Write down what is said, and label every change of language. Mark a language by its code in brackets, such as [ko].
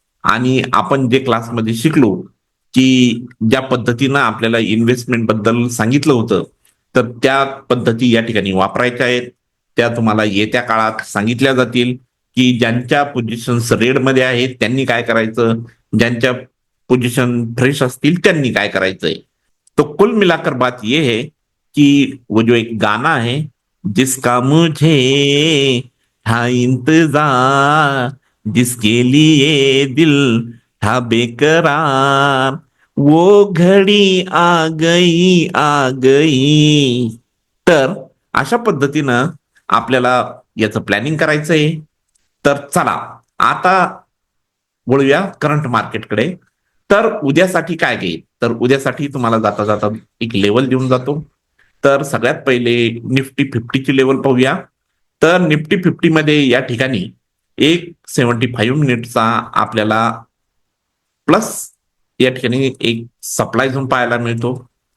[mr] आणि आपण जे क्लासमध्ये शिकलो, की ज्या पद्धतीनं आपल्याला इन्व्हेस्टमेंट बद्दल सांगितलं होतं, तर त्या पद्धती या ठिकाणी वापरायच्या आहेत. त्या तुम्हाला येत्या काळात सांगितल्या जातील, की ज्यांच्या पोझिशन्स रेडमध्ये आहेत त्यांनी काय करायचं, ज्यांच्या पोझिशन फ्रेश असतील त्यांनी काय करायचंय. [hi] तो कुल मिलाकर बात ये है, कि वो जो एक गाना है, जिसका मुझे था इंतजार, जिसके लिए दिल था बेकरार, वो घडी आ गई आ गई. [mr] तर अशा पद्धतीनं आपल्याला याचं प्लॅनिंग करायचंय. तर चला आता वळूया करंट मार्केटकडे. तर उद्यासाठी काय घेईल, तर उद्यासाठी तुम्हाला जाता जाता एक लेवल देऊन जातो. तर सगळ्यात पहिले निफ्टी 50ची लेवल पाहूया. तर निफ्टी 50 मध्ये या ठिकाणी एक 75 मिनिटचा आपल्याला प्लस या ठिकाणी एक सप्लाय झोन पाहायला मिळतो.